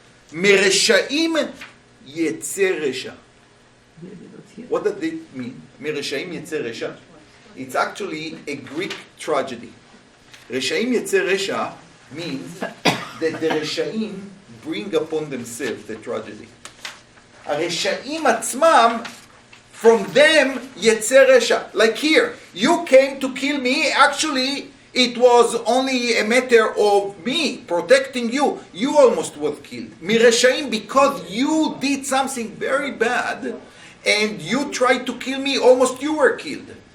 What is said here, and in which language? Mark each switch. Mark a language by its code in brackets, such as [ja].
[he] Mereshaim Yetzer Resha. [en] What does it mean? [he] Mereshaim Yetzer Resha. [en] It's actually a Greek tragedy. [he] Reshaim Yetzer Resha [en] means that the Reshaim bring upon themselves the tragedy. [he] הרשעים עצמם, [en] from them [he] יצא רשע. [en] Like here, you came to kill me, actually it was only a matter of me protecting you. You almost were killed. מרשעים, because you did something very bad and you tried to kill me, almost you were killed.